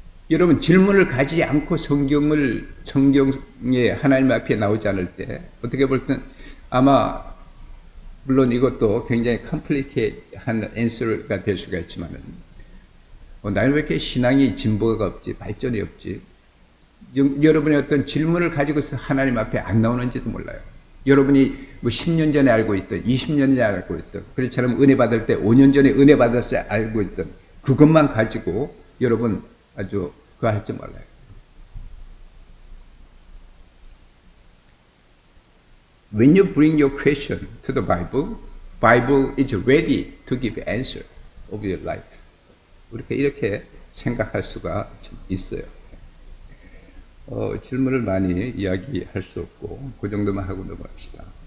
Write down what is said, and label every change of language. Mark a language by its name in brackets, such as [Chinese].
[Korean] 여러분 질문을 가지지 않고 성경에 하나님 앞에 나오지 않을 때 어떻게 볼 땐 아마 물론 이것도 굉장히 컴플리케이트한 앤서가 될 수가 있지만은 나는 왜 이렇게 신앙이 진보가 없지 발전이 없지 여러분의 어떤 질문을 가지고서 하나님 앞에 안 나오는지도 몰라요. 여러분이 뭐 10년 전에 알고 있던 20년 전에 알고 있던 그렇지 않으면 은혜 받을 때 5년 전에 은혜 받았을 때 알고 있던 그것만 가지고 여러분 아주 그거 할 줄 몰라요. [English] When you bring your question to the Bible is ready to give answer of your life. [Korean] 이렇게 생각할 수가 있어요. 질문을 많이 이야기할 수 없고 그 정도만 하고 넘어갑시다.